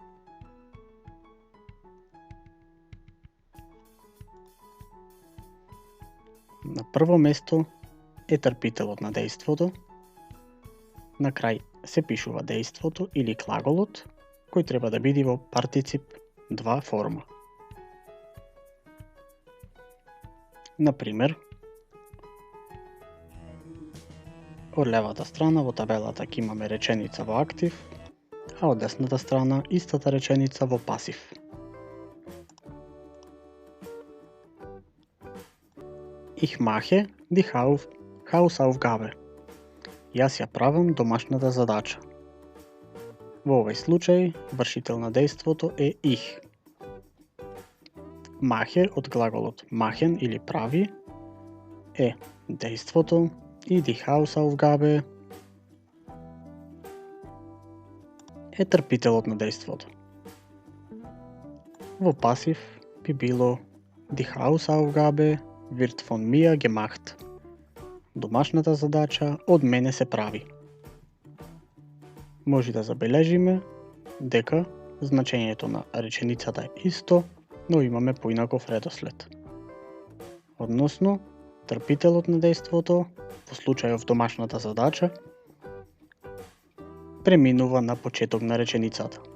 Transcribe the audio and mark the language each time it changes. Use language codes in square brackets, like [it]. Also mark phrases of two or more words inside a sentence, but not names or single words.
[mk] На прво место е трпителот на дејството, на крај се пишува дејството или глаголот, кој треба да биде во партицип 2 форма. Например, од левата страна во табелата ќе имаме реченица во актив, а од десната страна истата реченица во пасив. [de] Ich mache die Hausaufgabe. [mk] Јас ја правам домашната задача. Во овој случај, вршител на дејството е ich. Mache од глаголот machen или прави е дејството и [de] die Hausaufgabe [mk] е трпителот на дејството. Во пасив би било [de] die Hausaufgabe wird von mir gemacht. [mk] Домашната задача од мене се прави. Може да забележиме дека значењето на реченицата е исто, но имаме поинаков редослед. Односно, трпителот на дејството, во случајов домашната задача, преминува на почеток на реченицата.